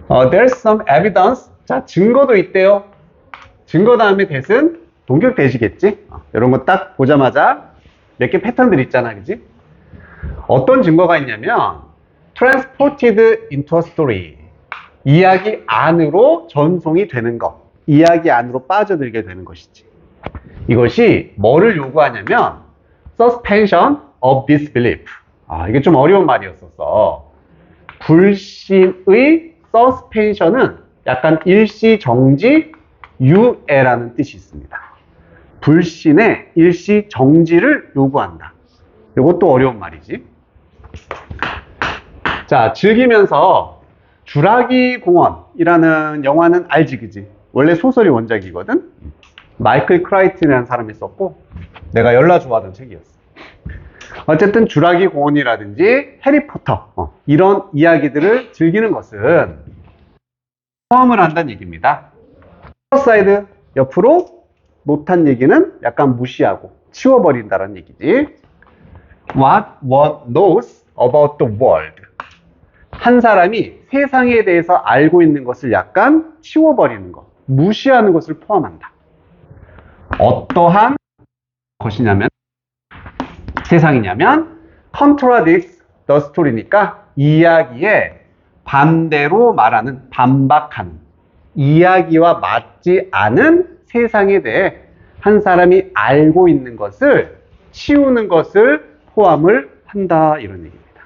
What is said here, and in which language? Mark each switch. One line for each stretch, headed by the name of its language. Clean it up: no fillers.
English: There's some evidence.
Korean: 자, 증거도 있대요. 증거 다음에 that은 동격 대시겠지? 이런 거 딱 보자마자 몇 개 패턴들 있잖아, 그지? 어떤 증거가 있냐면
English: transported into a story.
Korean: 이야기 안으로 전송이 되는 것. 이야기 안으로 빠져들게 되는 것이지. 이것이 뭐를 요구하냐면
English: suspension of disbelief.
Korean: 아, 이게 좀 어려운 말이었었어. 불신의 suspension은 약간 일시정지, 유예라는 뜻이 있습니다. 불신의 일시정지를 요구한다. 이것도 어려운 말이지. 자, 즐기면서 주라기 공원이라는 영화는 알지, 그지? 원래 소설이 원작이거든? 마이클 크라이튼이라는 사람이 썼고, 내가 열나 좋아하던 책이었어. 어쨌든 주라기 공원이라든지 해리포터, 이런 이야기들을 즐기는 것은 포함을 한다는 얘기입니다. 사이드 옆으로 못한 얘기는 약간 무시하고 치워버린다는 얘기지.
English: What one knows about the world.
Korean: 한 사람이 세상에 대해서 알고 있는 것을 약간 치워버리는 것, 무시하는 것을 포함한다. 어떠한 것이냐면, 세상이냐면
English: contradicts the story
Korean: 니까 이야기에 반대로 말하는, 반박하는, 이야기와 맞지 않은 세상에 대해 한 사람이 알고 있는 것을 치우는 것을 포함을 한다, 이런 얘기입니다.